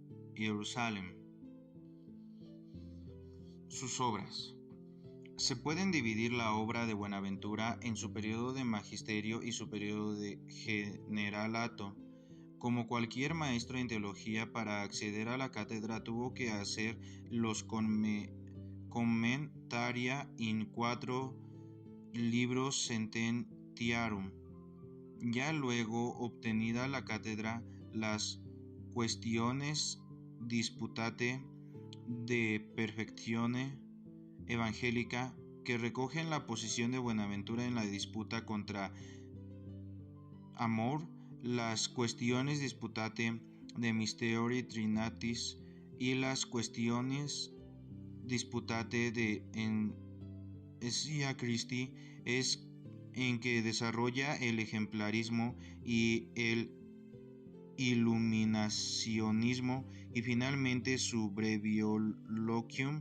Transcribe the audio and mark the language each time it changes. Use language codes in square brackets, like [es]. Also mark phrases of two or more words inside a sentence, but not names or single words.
[es] Sus obras. Se pueden dividir la obra de Buenaventura en su periodo de magisterio y su periodo de generalato. Como cualquier maestro en teología, para acceder a la cátedra tuvo que hacer los Commentaria in 4 libros sententiarum. Ya luego, obtenida la cátedra, las Questiones Disputate de Perfectione Evangélica, que recogen la posición de Buenaventura en la disputa contra Amor, las Questiones Disputate de Mysteriori Trinatis y las Questiones Disputate de Ecclesia Christi, es en que desarrolla el ejemplarismo y el iluminacionismo, y finalmente su Brevioloquium.